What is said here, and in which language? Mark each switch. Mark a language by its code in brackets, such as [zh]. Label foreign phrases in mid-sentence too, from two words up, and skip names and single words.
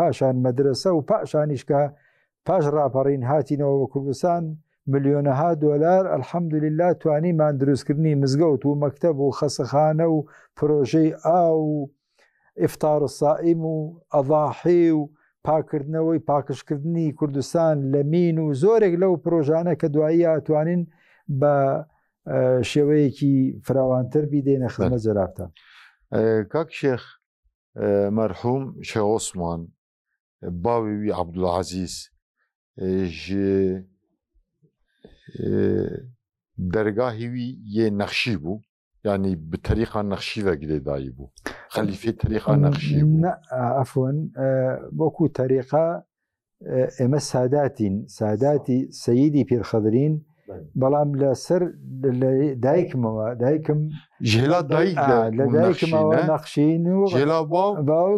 [ckb] پاشان مەدرسە و پاشانیشکە پاش ڕاپەڕین هاتینەوە بە کوردستان ملیۆنەها دۆلار ئەلحەمدوللیلا توانیمان دروستکردنی مزگەوت و مەکتەب و خەسەخانە و پرۆژەی ئاو و [ar] ئیفتار السائیم [ckb] و ئەضاحی و پاکردنەوەی پاکشکردنی کوردستان لە مین و زۆرێک لەو پرۆژانە کە دوایی ئەتوانین بە شێوەیەکی فراوانتر بیدێنە خزمەت جەنابتان. [ku] کاک شێخ مەرحوم شێخ عوسمان باوی وی عەبدولعەزیز ji dergahî wî yê nexşî bû yanî bi terîqa nexşî ve girêdayî bû xelîfê terîqa nexşî bû [ckb] عفوەن وەکو تەریقا ئێمە ساداتین ساداتی سەییدی پێرخەدرین بەڵام لەسەر دایکمەوە دایکم [ku] ژێلا دایک [ckb] لە دایکمەوە نەخشین و باوک